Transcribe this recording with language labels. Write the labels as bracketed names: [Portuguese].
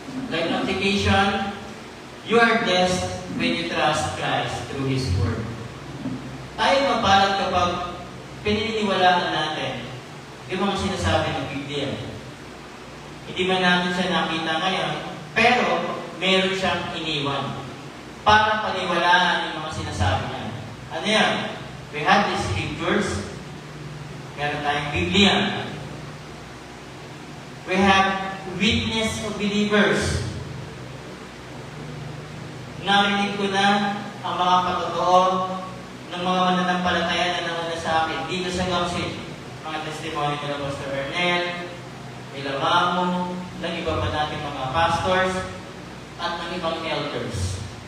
[English] Like application, you are blessed when you trust Christ through His Word. [Filipino] Tayo mapalad kapag pininiwalaan natin yung mga sinasabi ng Biblia. Hindi man natin siya nakita ngayon, pero meron siyang iniwan para paniwalaan yung mga sinasabi niya. Ano yan? [English] We have the scriptures. [Filipino] Meron tayong Biblia. [English] We have witness of believers. [Filipino] Narinig ko na ang mga patotoo ng mga mananampalataya na nauna sa akin dito sa Gangsit. Mga testimony nila Pastor Ernel, nila Mamo, ng iba pa natin mga pastors, at ng ibang elders.